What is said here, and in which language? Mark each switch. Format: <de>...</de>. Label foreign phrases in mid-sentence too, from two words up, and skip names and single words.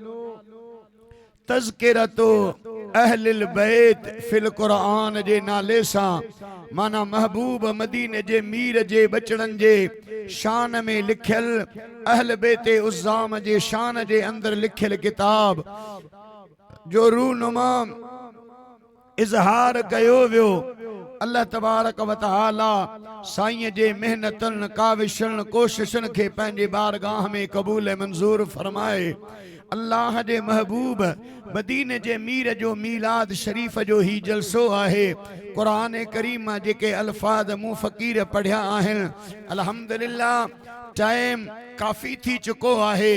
<sd>तज़किरतो अहलिल बैत फिल क़ुरान जे नाले सां माना महबूब मदीने जे मीर जे बचड़नि जे शान में लिखियल अहल बैते उज़्ज़ाम जे शान जे अंदर लिखियल किताब जो रूनुमा इज़हार कयो वियो।</sd> <ar>الله تبارك وتعالى</ar> <sd>साईं जे मेहनतन काविशन कोशिशन के पंहिंजे बारगाह में कबूल मंजूर फरमाए। अल्लाह जे महबूब मदीने जे मीर जो मीलाद शरीफ जो ही जलसो आहे। कुरान करीम जेके अल्फाज मूं फ़कीर पढ़िया आहिनि अल्हम्दुलिल्लाह टाइम काफ़ी थी चुको आहे।</sd>